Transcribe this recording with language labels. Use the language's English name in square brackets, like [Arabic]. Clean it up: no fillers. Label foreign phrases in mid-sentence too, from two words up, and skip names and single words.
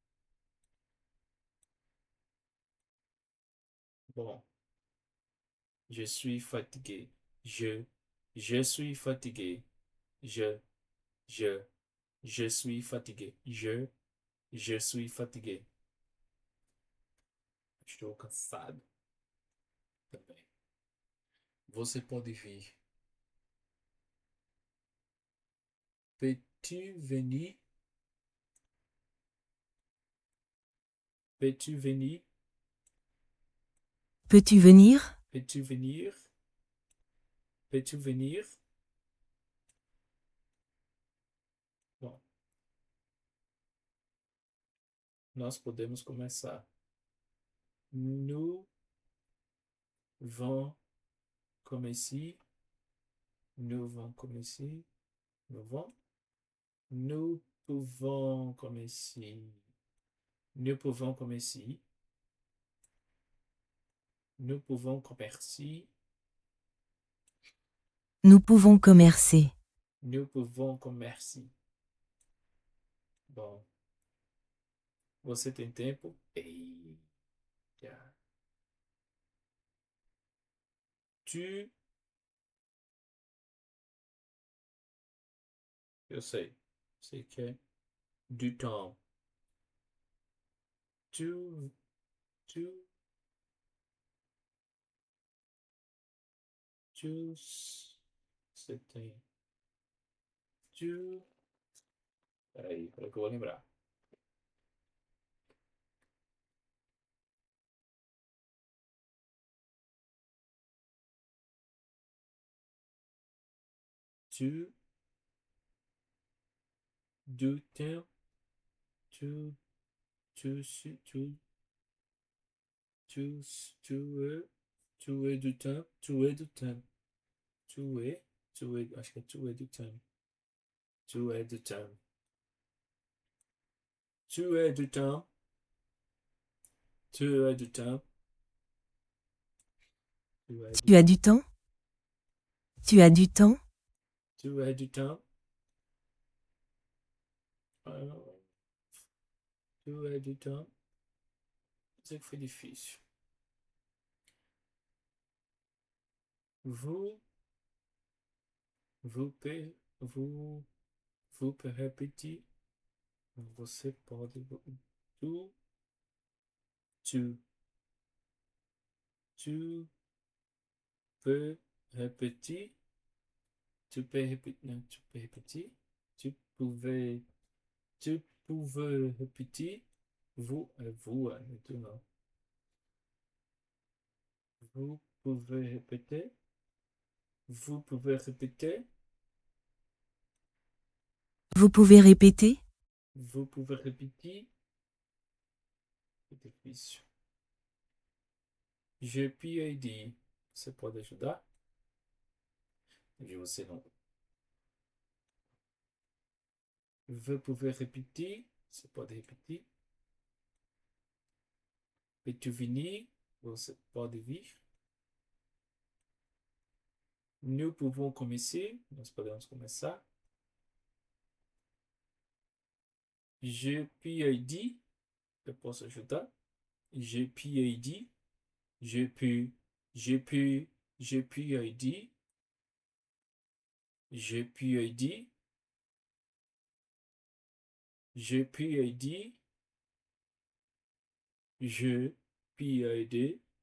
[French] Bon, je suis fatigué. Je suis fatigué. Je, je, je suis fatigué. Je suis fatigué. [Portuguese] Estou cansado também. Você pode vir. [French] Peux-tu venir? Peux-tu venir? Peux-tu venir? Peux-tu venir? Peux-tu venir? [Portuguese] Bom, nós podemos começar. [French] Nous vont commencer. Nous vont commencer. Nous vont. Nous pouvons commencer. Nous pouvons commencer. Nous pouvons commercer. Nous pouvons commercer. Nous pouvons commercer. [Portuguese] Bom, você tem tempo? Eita. Tu. Eu sei. Sei que é [French] du temps. Tu. Tu. Tu. [Portuguese] Você tem. Tu. Peraí, peraí que eu vou lembrar. [French] Tu. Du temps. Tu. Tu. Tu. Tu. Tu es du temps. Tu es du temps. Tu es. Tu es. [Portuguese] Acho que é [French] tu es du temps. Tu es du temps. Tu es du temps. Tu as du temps. Tu as du Tu as temps. du temps? Tu as du temps? Tu as du temps. Ah, tu as du temps. [Portuguese] C'est que foi difícil. [French] Vous, vous, vous, vous pouvez répéter. [Portuguese] Você pode. [French] Tu, tu, tu peux répéter. Tu peux répéter. Non, tu peux répéter. Tu pouvais. Tu pouvais répéter. Vous, vous, tout non. Vous pouvez répéter. Vous pouvez répéter. Vous pouvez répéter? Vous pouvez répéter. C'est difícil. Je peux dire. [Portuguese] Você pode ajudar? E você não. [French] Vous pouvez répéter. [Portuguese] Você pode repetir. [French] Peux-tu venir? [Portuguese] Você pode vir. [French] Nous pouvons commencer. [Portuguese] Nós podemos começar. [French] Je peux dire. [Portuguese] Eu posso ajudar. [French] Je peux dire. Je peux. Je peux. Je peux dire. Je peux dire. Je peux dire. Je peux aider.